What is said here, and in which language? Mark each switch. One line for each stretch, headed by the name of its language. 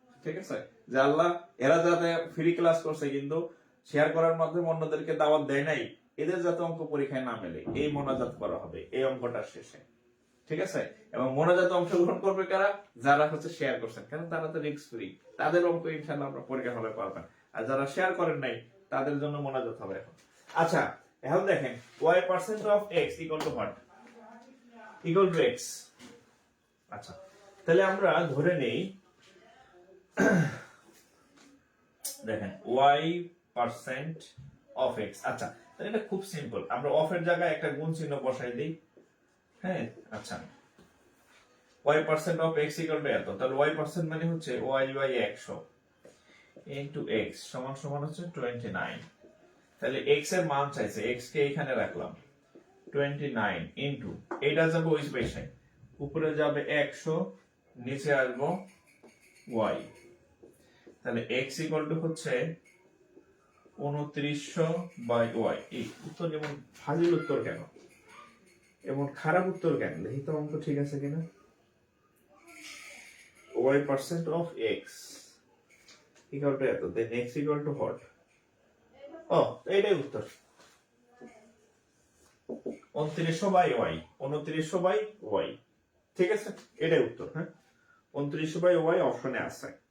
Bangla: ঠিক আছে, যে আল্লাহ এরা যাতে ফ্রি ক্লাস করছে কিন্তু শেয়ার করার মাধ্যমে অন্যদেরকে দাওয়াত দেয় নাই, এদের যাতে অঙ্ক পরীক্ষায় না মেলে, এই মোনাজাত করা হবে এই অঙ্কটার শেষে। ঠিক আছে, এবং মোনাজাতে অংশগ্রহণ করবে কারা, যারা হচ্ছে শেয়ার করছেন, কারণ তারা তো রিস্ক ফ্রি, তাদের অঙ্ক ইনশাআল্লাহ আমরা পরীক্ষা হলে পারবেন। আর যারা শেয়ার করেন নাই তাদের জন্য মোনাজাত হবে এখন। আচ্ছা এখন দেখেন
English: y% of x equal to what, equal to x।
Bangla: আচ্ছা তাহলে আমরা ধরে নেই দেখেন y% of x। আচ্ছা তাহলে এটা খুব সিম্পল, আমরা অফ এর জায়গায় একটা গুণ চিহ্ন বসাই দেই। হ্যাঁ আচ্ছা y% of x equal to এত, তাহলে y% মানে হচ্ছে y বাই 100 into x সমান সমান হচ্ছে 29। তাহলে x এর মান চাইছে, x কে এখানে রাখলাম 29 into এটা যাবে ওই পাশে, উপরে যাবে 100, নিচে আসবো y। তাহলে x equal to হচ্ছে 2900 বাই y। এই উত্তর যেমন ফাজিল উত্তর কেন, এমন খারাপ উত্তর কেন, দেখি তো অঙ্ক ঠিক আছে কিনা।
English: y% of x equal to
Bangla: এত,
English: then x equal to what?
Bangla: ও এইটাই উত্তর, 2900 বাই y, 2900 বাই y। ঠিক আছে, এটাই উত্তর। হ্যাঁ 2900 বাই y অপশনে আছে।